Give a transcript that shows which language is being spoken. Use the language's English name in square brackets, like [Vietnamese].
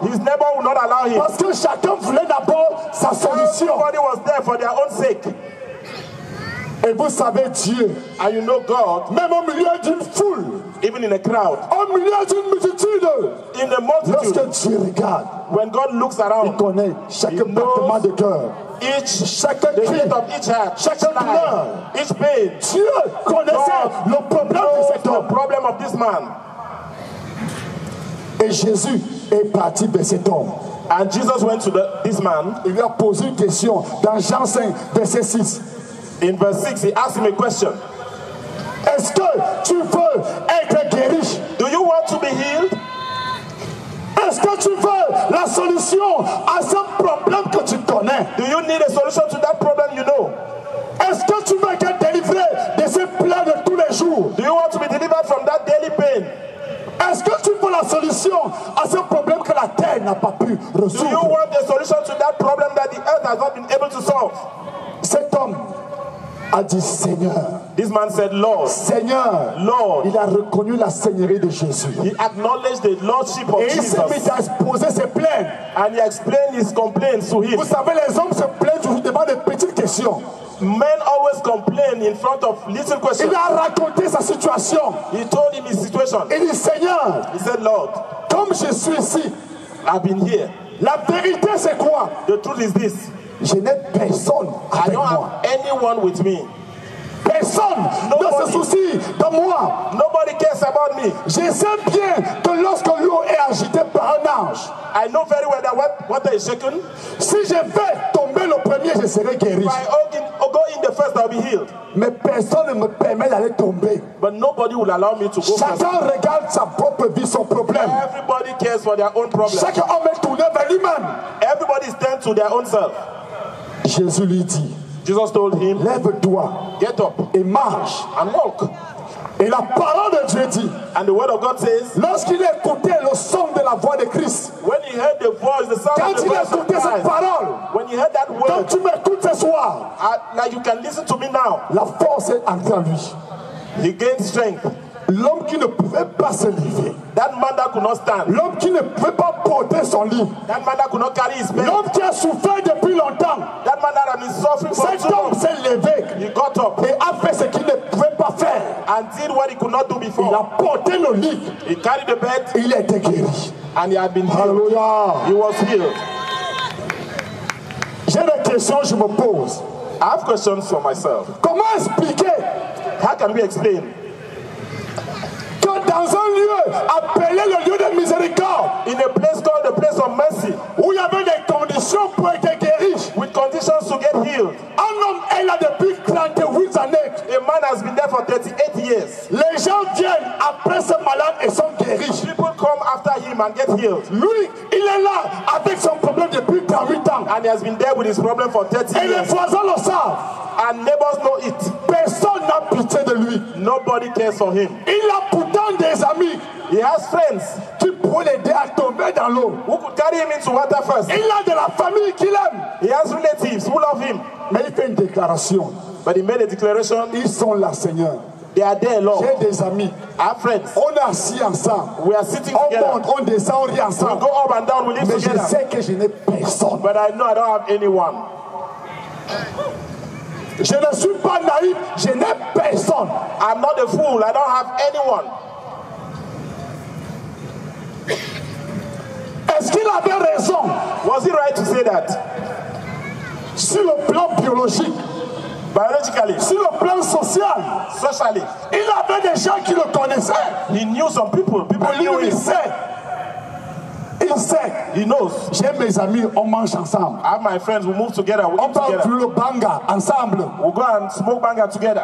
[English] His neighbor would not allow him. [French] Parce que chacun voulait d'abord sa solution. [English] Everybody was there for their own sake. [French] Et vous savez Dieu. [English] And you know God. [French] Même au milieu d'une foule. [English] Even in a crowd. [French] Au milieu d'une multitude. [English] In the multitude. [French] Lorsque Dieu regarde. [English] When God looks around. [French] Il connaît chaque battement de cœur. Chaque cri. [English] Each heart. [French] Chaque douleur. [English] Each pain. [French] Dieu connaissait le problème de cet homme. [English] The problem of this man. [French] Et Jésus est parti de cet homme. [English] And Jesus went to this man. [French] Il lui a posé une question dans Jean 5, verset 6. [English] In verse 6, he asked him a question. [French] Est-ce que tu veux être guéri? [English] Do you want to be healed? [French] Est-ce que tu veux la solution à ce problème que tu connais? [English] Do you need a solution to that problem you know? [French] Est-ce que tu veux être délivré de ces plaies de tous les jours? [English] Do you want to be delivered from that daily pain? [French] Est-ce que tu veux la solution à ce problème que la terre n'a pas pu résoudre? [English] Do you want a solution to that problem that the earth has not been able to solve? [French] Cet homme a dit Seigneur. [English] This man said, Lord. [French] Seigneur. [English] Lord. [French] Il a reconnu la seigneurie de Jésus. [English] He acknowledged the lordship of Jesus. [French] Et il s'est mis à exposer ses plaintes. [English] And he explained his complaints to him. [French] Vous savez, les hommes se plaignent toujours devant des petites questions. [English] Men always complain in front of little questions. [French] Il a raconté sa situation. [English] He told him his situation. [French] Il dit Seigneur. [English] He said, Lord. [French] Comme je suis ici. [English] I've been here. [French] La vérité c'est quoi? [English] The truth is this. [French] Je n'ai personne avec moi. [English] I don't have anyone with me. [French] Personne ne se soucie de moi. [English] Nobody cares about me. [French] Je sais bien que lorsque l'eau est agitée par un ange, [English] I know very well that water is shaken. [French] Si je vais tomber le premier, je serai guéri. [English] If I go in the first, I'll be healed. [French] Mais personne ne me permet d'aller tomber. [English] But nobody will allow me to go [French] Chacun [English] first. [French] regarde sa propre vie, son problème. [English] Everybody cares for their own problem. [French] Chaque homme est tourné vers lui-même. [English] Everybody is turned to their own self. [French] Jésus lui dit, [English] Jesus told him, [French] lève-toi, [English] get up [French] et marche. [English] And walk. [French] Et la parole de Dieu dit, [English] and the word of God says, [French] lorsqu'il écoutait le son de la voix de Christ, [English] when he heard the voice, the sound of the voice of Christ, [French] cette parole, [English] when he heard that word, [French] quand tu m'écoutes ce soir, [English] like you can listen to me now, [French] la force est entrée en lui. [English] He gained strength. [French] L'homme qui ne pouvait pas se lever. [English] That man that could not stand. [French] L'homme qui ne pouvait pas porter son lit. [English] That man that could not carry his bed. [French] L'homme qui a souffert depuis longtemps. [English] That man that had been suffering for [French] Cet [English] too long. [French] homme s'est levé. [English] He got up. [French] Et a fait ce qu'il ne pouvait pas faire. [English] And did what he could not do before. [French] Il a porté le lit. [English] He carried the bed. [French] Et il a été guéri. [English] And he had been healed. Hallelujah. He was healed. [French] J'ai des questions, je me pose. [English] I have questions for myself. [French] Comment expliquer? [English] How can we explain? [French] Dans un lieu appelé le lieu de miséricorde, [English] in a place called the place of mercy, [French] où il y avait des conditions pour être guéri, [English] with conditions to get healed, [French] un homme est là depuis 38 années. [English] A man has been there for 38 years. [French] Les gens viennent après ce malade et sont guéris. [English] People come after him and get healed. [French] Lui, il est là avec son problème depuis 38 ans. [English] And he has been there with his problem for 30 [French] et [English] years. [French] Les voisins le savent. [English] And neighbors know it. [French] Personne n'a pitié de lui. [English] Nobody cares for him. [French] Il a pourtant des amis. [English] He has friends [French] qui pourraient l'aider à tomber dans l'eau. [English] Who could carry him into water first. [French] Il a de la famille qu'il aime. [English] He has relatives who love him. [French] Mais il fait une déclaration. [English] But he made a declaration. [French] Ils sont là, Seigneur. [English] They are there, Lord. [French] J'ai des amis. [English] I have friends. [French] On est assis ensemble. [English] We are sitting [French] on [English] together. [French] Monte, on descend, on rit ensemble. [English] We go up and down, we live [French] Mais [English] together. [French] je sais que je n'ai personne. [English] But I know I don't have anyone. [French] Je ne suis pas naïf, je n'ai personne. [English] I'm not a fool, I don't have anyone. [French] Est-ce qu'il avait raison? [English] Was he right to say that? [French] Sur le plan biologique, [English] biologically, [French] sur le plan social, [English] socially, [French] il avait des gens qui le connaissaient. [English] He knew some people. People knew him. [French] Il sait. Il sait. [English] He knows. [French] J'ai mes amis, on mange ensemble. [English] I have my friends, we move together. We [French] on parle le banga ensemble. [English] We go and smoke banga together.